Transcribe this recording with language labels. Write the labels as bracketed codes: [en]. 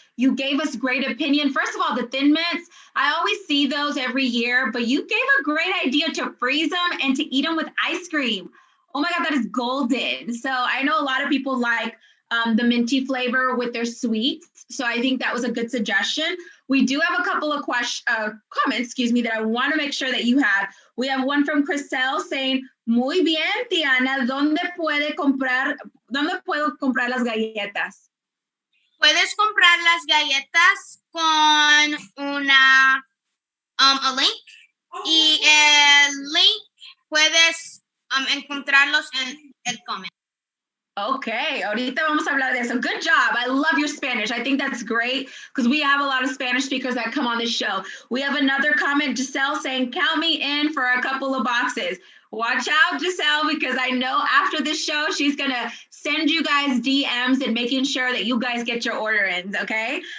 [en] You gave us great opinion. First of all, the Thin Mints, I always see those every year, but you gave a great idea to freeze them and to eat them with ice cream. Oh my God, that is golden. So I know a lot of people like the minty flavor with their sweets. So I think that was a good suggestion. We do have a couple of comments, that I want to make sure that you have. We have one from Chriselle saying, [es] muy bien, Tiana, ¿dónde puedo comprar las galletas? Puedes comprar las galletas con [en] a link, [es] y el link puedes encontrarlos en el comment. Okay, ahorita vamos a hablar de eso. [en] Good job. I love your Spanish. I think that's great, because we have a lot of Spanish speakers that come on this show. We have another comment, Giselle, saying, count me in for a couple of boxes. Watch out, Giselle, because I know after this show, she's going to send you guys DMs and making sure that you guys get your order ins, okay?